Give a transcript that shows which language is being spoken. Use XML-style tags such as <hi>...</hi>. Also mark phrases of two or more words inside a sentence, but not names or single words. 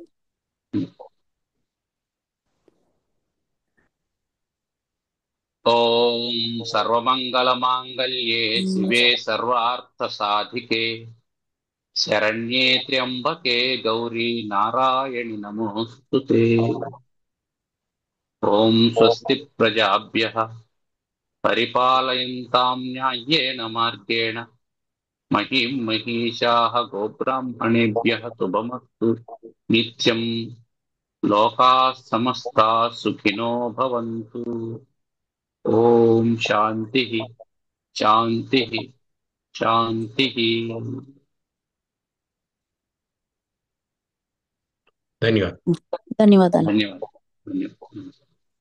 <sa>ఓం సర్వమంగళ మాంగళ్యే శివే సర్వార్థ సాధికే శరణ్యే త్ర్యంబకే గౌరీ నారాయణి నమోస్తుతే. ఓం స్వస్తి ప్రజాభ్యః పరిపాలయంతాం న్యాయేన మార్గేణ మహిం మహిషాః గోబ్రాహ్మణేభ్యః శుభమస్తు నిత్యం. లోకాః సమస్తాః సుఖినో భవంతు. ఓం శాంతి శాంతి శాంతి.</sa> <te>ధన్యవాదాలు. ధన్యవాదాలు. ధన్యవాదాలు.</te>